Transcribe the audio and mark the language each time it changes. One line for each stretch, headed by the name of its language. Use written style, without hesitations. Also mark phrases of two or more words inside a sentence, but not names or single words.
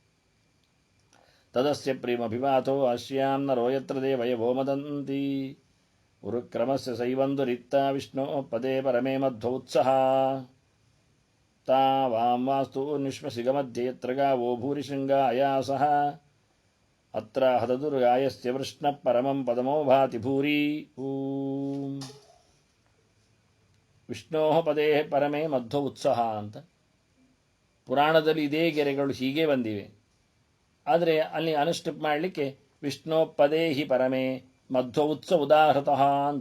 Sanskrit: ತದಸ್ಯ ಪ್ರೇಮಭಿವಾತೋ ಅಸ್ಯಾಂ ನರೋ ಯತ್ರ ದೇವಯವೋ ಮದಂತಿ ಉರುಕ್ರಮಸ್ಯ ಸೈವಂದುರಿತ್ತ ವಿಷ್ಣೋ ಪದೇ ಪರಮೇ ಮಧ್ವೋತ್ಸಹ ತಾ ವಾಂ ವಾಸ್ತು ನಿಶ್ಮಸಿಗಮಧ್ಯೆ ಯತ್ರ ಗಾವೋ ಭೂರಿಶೃಂಗ ಅಯಾಸಃ ಅತ್ರ ಹತದುರ್ಗಾಯಸ್ಯ ವೃಷ್ಣ ಪರಮಂ ಪದಮೋ ಭಾತಿ ಭೂರಿ. ಓಂ ವಿಷ್ಣೋ ಪದೇ ಪರಮೇ ಮಧ್ವ ಉತ್ಸಹ
Kannada: ಅಂತ ಪುರಾಣದಲ್ಲಿ ಇದೇ ಗೆರೆಗಳು ಹೀಗೆ ಬಂದಿವೆ. ಆದರೆ ಅಲ್ಲಿ ಅನುಷ್ಠಾಪ ಮಾಡಲಿಕ್ಕೆ
Sanskrit: ವಿಷ್ಣೋಪದೇ ಹಿ ಪರಮೇ ಮಧ್ವ ಉತ್ಸ ಉದಾಹೃತಃ ಅಂತ.